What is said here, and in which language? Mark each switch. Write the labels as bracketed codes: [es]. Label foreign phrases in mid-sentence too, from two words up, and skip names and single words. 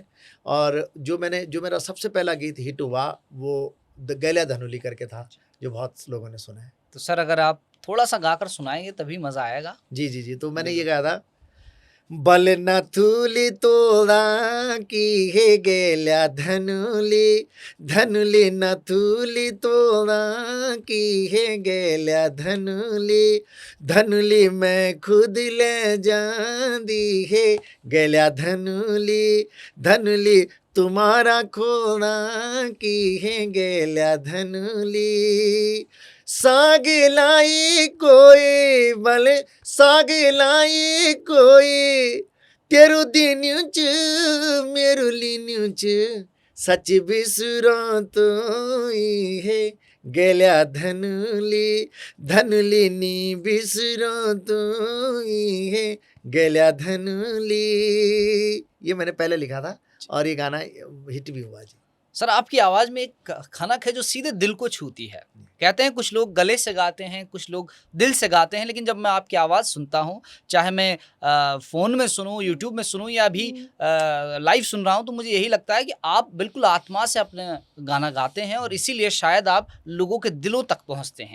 [hi] और जो मेरा सबसे पहला गीत हिट हुआ वो गैला धनुली करके था, जो बहुत लोगों ने सुना है। तो सर, अगर आप थोड़ा सा गाकर सुनाएंगे तभी मजा आएगा। जी, तो मैंने ये गाया था, [gbm] बल नथुली तोड़ा की हे गेल्या धनुली, धनुली नथुली तोड़ा की हे गेल्या धनुली, धनुली मैं खुद ले जांदी हे गेल्या धनुली, धनुली तुम्हारा खोना की हे गेल्या धनुली, साग लाई कोई बल, साग लाई कोई तेरू दीन्यू च मेरू लीन्यू च सच बिसरो तो है गेल्या धनुलीनी बिसरो तो है गेल्या धनुली। [hi] ये मैंने पहले लिखा था और ये गाना हिट भी हुआ जी। सर आपकी आवाज़ में एक खनक है जो सीधे दिल को छूती है। कहते हैं कुछ लोग गले से गाते हैं, कुछ लोग दिल से गाते हैं, लेकिन जब मैं आपकी आवाज़ सुनता हूँ, चाहे मैं फ़ोन में सुनूँ, यूट्यूब में सुनूँ या अभी लाइव सुन रहा हूँ, तो मुझे यही लगता है कि आप बिल्कुल आत्मा से अपना गाना गाते हैं और इसीलिए शायद आप लोगों के दिलों तक पहुँचते हैं।